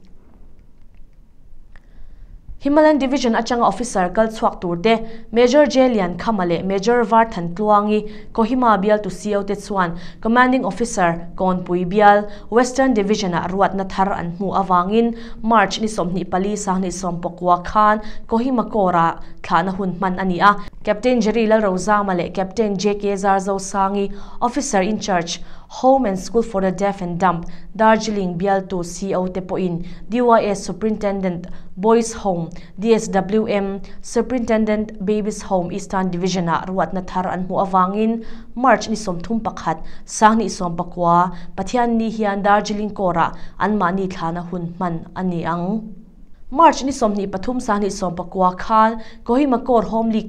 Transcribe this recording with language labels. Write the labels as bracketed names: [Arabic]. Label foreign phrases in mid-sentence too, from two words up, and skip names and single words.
[Hmar] Himalayan Division achanga officer kal chuak turte Major Jelian Khamale Major Varthan Tluangi Kohima bial to CO te chuan [English] Commanding Officer [Hmar] Konpui bial Western Division a ruat na thar an mu awangin March ni somni pali sang ni sompokwa khan Kohima Kora thana hun man ania Captain Jerila Rosa Male Captain JK Zarzo Sangi [English] Officer in Charge [Hmar] Home and School for the Deaf and Dumb Darjeeling bial to CO te poin DYS Superintendent Boys Home DSWM Superintendent Babies Home Eastern Division a ruat na thar an mu awangin March ni somthum pakhat sang ni sompakwa pathian ni hian Darjeeling Kora an mani thana hun man ani ang March ni somni pathum sang ni sompakwa khan Kohima Kor Home League